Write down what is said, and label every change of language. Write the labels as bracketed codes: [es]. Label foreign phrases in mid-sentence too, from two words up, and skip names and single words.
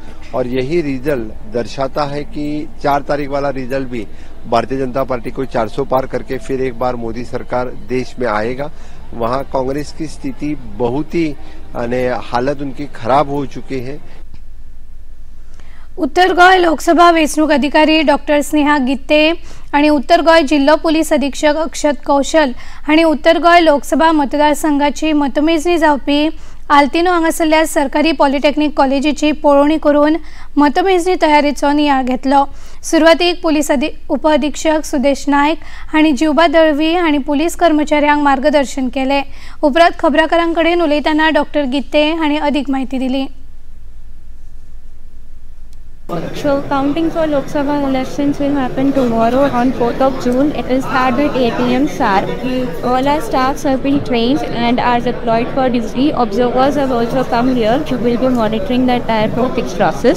[hi] और यही रिजल्ट दर्शाता है कि 4 तारीख वाला रिजल्ट भी भारतीय जनता पार्टी को 400 पार करके फिर एक बार मोदी सरकार देश में आएगा। वहां कांग्रेस की स्थिति बहुत ही हालत उनकी खराब हो चुकी है। [kok] उत्तर गोय लोकसभा वेंचणूक अधिकारी डॉक्टर स्नेहा गित्ते आणि उत्तर गोय जिल्हा पोलीस अधीक्षक अक्षत कौशल हांणी उत्तर गोय लोकसभा मतदारसंघाची मतमेजणी जावपी आल्तिनो हांगासरल्या सरकारी पॉलिटेक्निक कॉलेजीची पळोवणी करून मतमेजणी तयारीचो नियाळ घेतलो। सुरवातीक पोलीस उपअधीक्षक सुदेश नायक हांणी जिवबा दळवी हांणी पोलीस कर्मचाऱ्यांक मार्गदर्शन केले। उपरांत खबराकारांकडेन उलयतना डॉक्टर गित्ते हांणी अधिक माहिती दिली। [en] So counting for Lok Sabha elections will happen tomorrow on 4th of June. It is held at 8 AM sharp. All our staffs have been trained and are deployed for duty. Observers have also come here who will be monitoring the entire voting process.